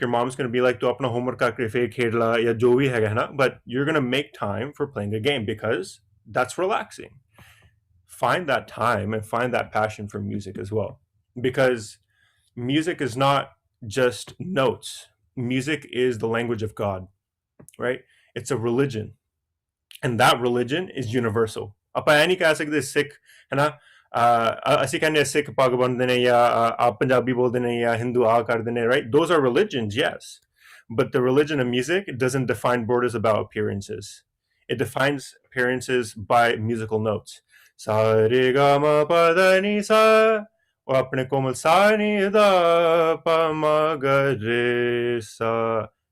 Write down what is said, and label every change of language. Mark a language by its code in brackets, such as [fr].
[en] Your mom's going to be like, [pa] "Tu apna homework karke fir khedla ya jo bhi hai na," [en] but you're going to make time for playing a game because that's relaxing. Find that time and find that passion for music as well, because music is not just notes. Music is the language of God, right? It's a religion, and that religion is universal. [pa] ਆਪਾਂ ਇਹ ਨਹੀਂ ਕਹਿ ਸਕਦੇ ਸਿੱਖ, ਹੈ ਨਾ, ਅਸੀਂ ਕਹਿੰਦੇ ਸਿੱਖ ਪੱਗ ਬੰਨਦੇ ਨੇ ਜਾਂ ਆਪ ਪੰਜਾਬੀ ਬੋਲਦੇ ਨੇ ਜਾਂ ਹਿੰਦੂ ਆ ਕਰਦੇ ਨੇ, right? [en] Those are religions, yes, but the religion of music doesn't define borders about appearances. It defines appearances by musical notes. [pa] Sa re ga ma pa da ni sa, or apne komal sa ni da pa ma ga re sa.